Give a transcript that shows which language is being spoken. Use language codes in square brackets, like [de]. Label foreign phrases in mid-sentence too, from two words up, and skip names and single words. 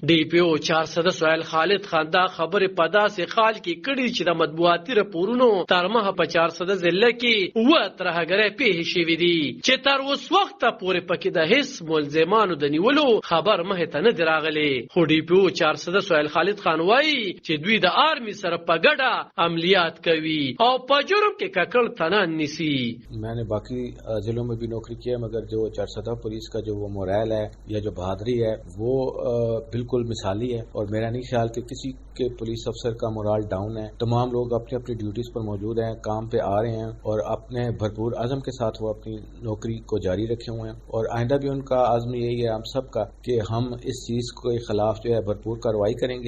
[ps] ډي پی او 400 سهیل خالد خان دا خبرې په داسې حال کې کړي چې د مطبوعاتي راپورونو تر مخه په 400 ضلع کې و ترهګرۍ پیښې شوې دي چې تر اوس وخته پورې پکې د هیڅ ملزمانو د نیولو خبر مخې ته نه دی راغلی. خو ډي پی او 400 سهیل خالد خان وایي چې دوی د آرمی سره په ګډه عملیات کوي او په جرم کې ککړ تنان نیسي. [ur] میں نے باقی ضلعوں میں بھی نوکری کی ہے مگر جو 400 پولیس کا جو وہ مورائل ہے یا جو بہادری ہے وہ بالکل مثالی ہے اور میرا نہیں خیال کہ کسی کے پولیس افسر کا مورال ڈاؤن ہے. تمام لوگ اپنی اپنی ڈیوٹیز پر موجود ہیں, کام پہ آ رہے ہیں اور اپنے بھرپور عزم کے ساتھ وہ اپنی نوکری کو جاری رکھے ہوئے ہیں اور آئندہ بھی ان کا عزم یہی ہے ہم سب کا کہ ہم اس چیز کے خلاف جو ہے بھرپور کارروائی کریں گے.